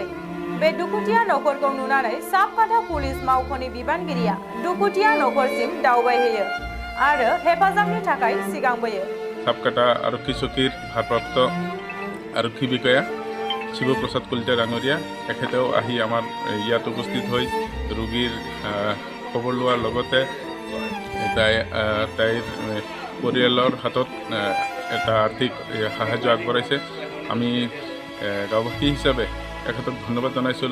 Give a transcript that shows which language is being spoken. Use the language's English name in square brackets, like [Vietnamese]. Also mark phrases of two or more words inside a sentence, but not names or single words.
[Bodo] बे दुखुथिया नखरखौ नुनानै साबकाथा पुलिस मावख'नि बिबानगिरिया दुखुथिया नखरसिम दावबायहैयो आरो हेफाजाबनि थाखाय सिगांबोयो। [Assamese] চাবকাথা আৰক্ষী চকীৰ ভাৰপ্ৰাপ্ত আৰক্ষী বিষয়া শিৱ প্ৰসাদ কলিতা ডাঙৰীয়া एखेतेও আহি আমাৰ ইয়াত উপস্থিত হৈ ৰোগীৰ খবৰ লোৱাৰ লগতে তাইৰ পৰিয়ালৰ হাতত এটা আৰ্থিক সাহায্য আগবঢ়াইছে। আমি গাঁওবাসী হিচাপে এখেতক ধন্যবাদ জনাইছোঁ।